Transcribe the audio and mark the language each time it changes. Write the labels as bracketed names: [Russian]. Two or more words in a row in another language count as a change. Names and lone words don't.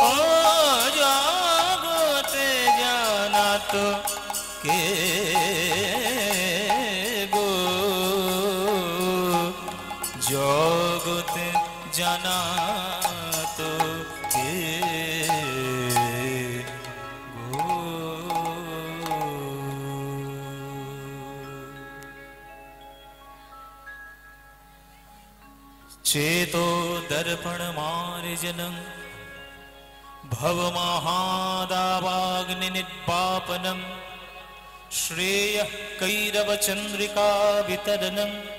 [Bangla] জগতে জানাতো কে গো জগতে জানাতো কে [Sanskrit] গো चेतो दर्पण मार्जनं भवमहादावाग्नि निर्वापनं श्रेयः कैरवचन्द्रिका वितरणं